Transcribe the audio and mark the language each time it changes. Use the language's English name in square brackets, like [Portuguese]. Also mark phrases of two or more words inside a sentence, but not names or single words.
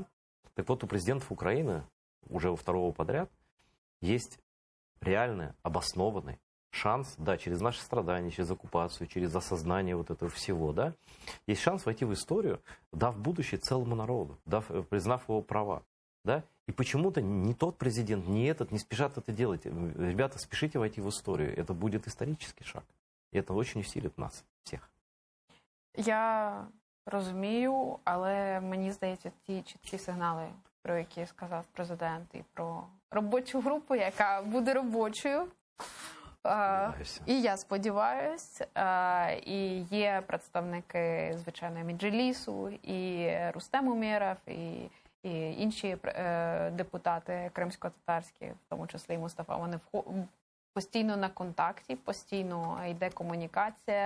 [Russian] Так вот, у президентов Украины уже у второго подряд есть реальный, обоснованный шанс, да, через наши страдания, через оккупацию, через осознание вот этого всего, да, есть шанс войти в историю, дав будущее целому народу, признав его права, да, и почему-то ни тот президент, ни этот не спешат это делать. Ребята, спешите войти в историю, это будет исторический шаг, и это очень усилит нас всех. [Ukrainian] Я розумію, але мені здається, ті чіткі сигнали, про які сказав президент, і про робочу групу, яка буде робочою, Сподіваюся. І я сподіваюсь. І є представники, звичайно, Меджлісу, і Рустем Умєров, і інші депутати кримсько-татарські, в тому числі і Мустафа, вони постійно на контакті, постійно йде комунікація.